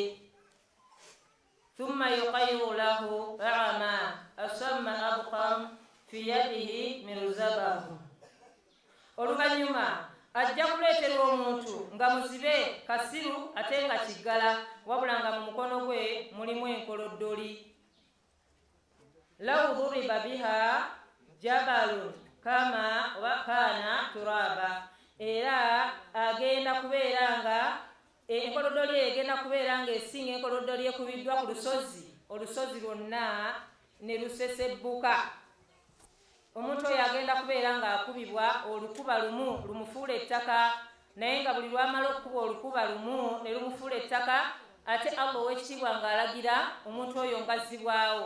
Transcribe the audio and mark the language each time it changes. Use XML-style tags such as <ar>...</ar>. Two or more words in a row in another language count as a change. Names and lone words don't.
<ar>ثم يقيض له أعمى أصم أبكم في يده مرزبة.</ar> <lg>Oluvannyuma ajja kuleeterwa omuntu nga muzibe kasiru ate nga kiggala, wabula nga mu mukono gwe mulimu enkoloddoli.</lg> <ar>لو ضرب بها جبل كما وكان ترابا.</ar> <lg>Era agenda kubeera nga enkoloddoli egenda kubeera nga esinga enkoloddoli ekubiddwa ku lusozi, olusozi lwonna ne lusesebbuka. Omuntu oyo agenda kubeera ng'akubibwa olukuba lumu lumufuula ettaka, naye nga buli lwamala okukuba olukuba lumu ne lumufuula ettaka, ate Allah ow'ekitiibwa ng'alagira omuntu oyo ngazzibwawo.</lg>